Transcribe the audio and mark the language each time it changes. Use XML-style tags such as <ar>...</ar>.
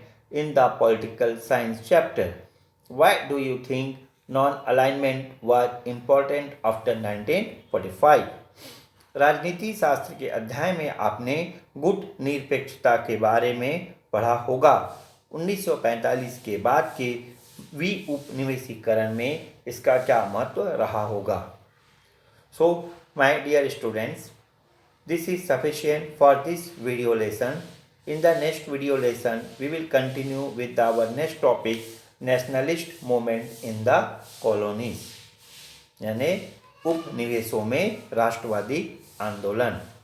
<en>in the political science chapter. Why do you think non-alignment was important after 1945?</en> <hi>राजनीति शास्त्र के अध्याय में आपने गुट निरपेक्षता के बारे में पढ़ा होगा। 1945 के बाद के उपनिवेशीकरण में इसका क्या महत्व रहा होगा।</hi> <en>So my dear students, this is sufficient for this video lesson. In the next video lesson, we will continue with our next topic, nationalist movement in the colonies,</en> <hi>यानी उपनिवेशों में राष्ट्रवादी आंदोलन.</hi>